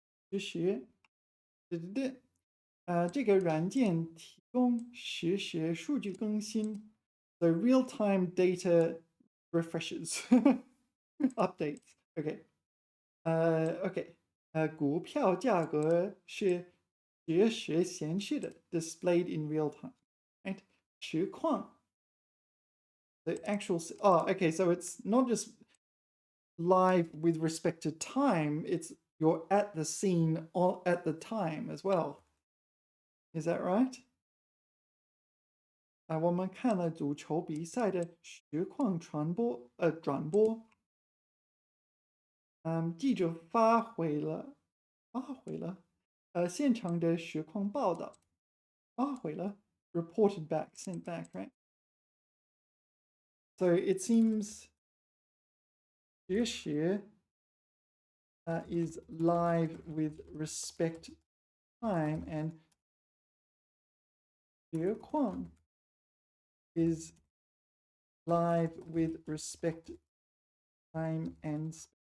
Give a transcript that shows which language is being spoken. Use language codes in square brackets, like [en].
[zh] 实时对对对，这个软件提供实时数据更新 [en] the real-time data refreshes updates. [zh] Okay. OK. 股票价格是实时显示的 [en] displayed in real time. Right? 实况 the actual okay, so it's not just live with respect to time, it's you're at the scene at the time as well. Is that right? [zh] 我们看了足球比赛的实况转播。记者发回了现场的实况报道。 [en] 发回了 reported back, sent back, right? So it seems 实时 is live with respect to time, and 实况 is live with respect to time and space.